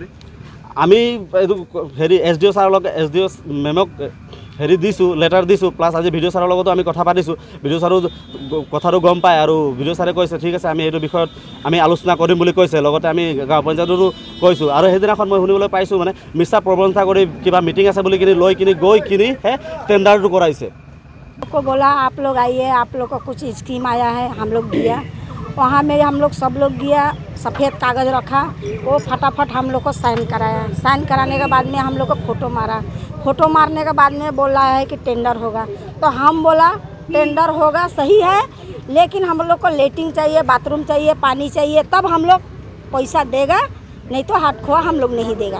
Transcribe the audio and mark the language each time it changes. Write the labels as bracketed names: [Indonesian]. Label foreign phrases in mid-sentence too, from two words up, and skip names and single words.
[Assamese] আমি এইটো SDO ছাৰৰ লগত SDO মেমক দিছোঁ, লেটাৰ দিছোঁ, প্লাছ আজি BDO ছাৰৰ লগতো আমি কথা পাতিছোঁ। BDO ছাৰো কথাটো গম পায় আৰু BDO ছাৰে কৈছে ঠিক আছে আমি এইটো বিষয়ত আমি আলোচনা কৰিম বুলি কৈছে। লগতে আমি গাঁও পঞ্চায়ততো কৈছোঁ আৰু সেইদিনাখন মই শুনিবলৈ পাইছোঁ মানে মিছা প্ৰবঞ্চনা কৰি কিবা মিটিং আছে বুলি কিনি লৈ কিনি গৈ কিনিহে টেণ্ডাৰটো কৰাইছে। [Hindi] को बोला आप लोग आइए, आप लोग का कुछ स्कीम आया है, हम लोग दिया। वहाँ में हम लोग सब लोग गया, सफ़ेद कागज़ रखा, वो फटाफट हम लोग को साइन कराया। साइन कराने के बाद में हम लोग को फ़ोटो मारा। फ़ोटो मारने के बाद में बोल रहा है कि टेंडर होगा, तो हम बोला टेंडर होगा सही है, लेकिन हम लोग को लेटरिन चाहिए, बाथरूम चाहिए, पानी चाहिए, तब हम लोग पैसा देगा, नहीं तो हाथ खोआ हम लोग नहीं देगा।